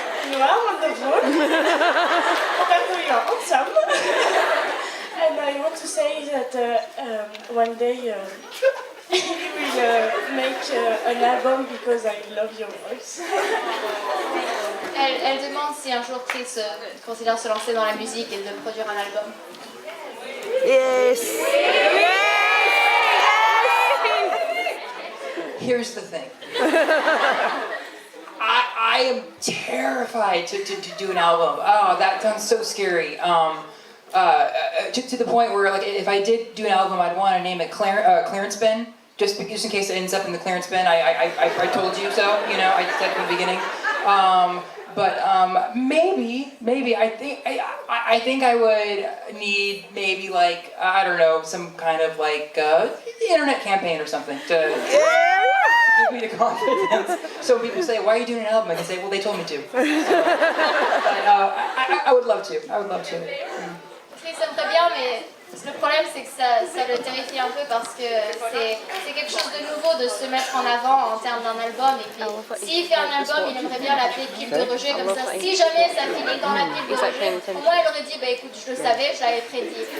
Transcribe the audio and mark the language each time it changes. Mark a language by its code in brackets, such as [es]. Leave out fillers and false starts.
[en] You are wonderful. Roberto, you are awesome. And I want to say that one day you will make an album because I love your voice. [fr] Elle demande si un jour Chris considère se lancer dans la musique et de produire un album. [en] Yes! Here's the thing. I am terrified to do an album. Oh, that sounds so scary. To the point where, like, if I did do an album, I'd want to name it Clearance Bin, just in case it ends up in the clearance bin. I told you so. You know, I said from the beginning. But maybe I think I would need maybe like I don't know some kind of like internet campaign or something to give me the confidence. So people say, "Why are you doing an album?" I can say, "Well, they told me to." So, I would love to. I would love to. [fr] Chris aimerait bien, mais le problème c'est que ça le terrifie un peu parce que c'est quelque chose de nouveau de se mettre en avant en termes d'un album. Et puis s'il fait un album, il aimerait bien l'appeler pile de rejet comme ça. Si jamais ça finit dans la pile de rejet, au moins il aurait dit bah écoute, je le savais, je l'avais prédit.